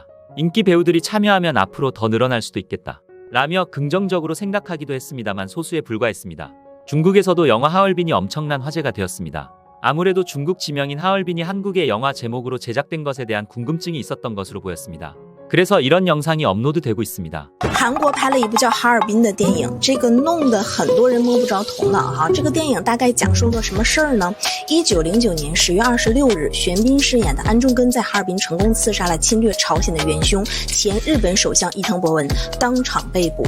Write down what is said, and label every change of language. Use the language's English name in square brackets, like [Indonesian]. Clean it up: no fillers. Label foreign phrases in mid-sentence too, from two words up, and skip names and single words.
[Korean] 인기 배우들이 참여하면 앞으로 더 늘어날 수도 있겠다. 라며 긍정적으로 생각하기도 했습니다만 소수에 불과했습니다. 중국에서도 영화 하얼빈이 엄청난 화제가 되었습니다. 아무래도 중국 지명인 하얼빈이 한국의 영화 제목으로 제작된 것에 대한 궁금증이 있었던 것으로 보였습니다. 그래서 이런 영상이 업로드되고 있습니다. [Chinese] 韩国拍了一部叫《哈尔滨》的电影，这个弄得很多人摸不着头脑哈。这个电影大概讲述了什么事儿呢？1909年10月26日，玄彬饰演的安重根在哈尔滨成功刺杀了侵略朝鲜的元凶前日本首相伊藤博文，当场被捕。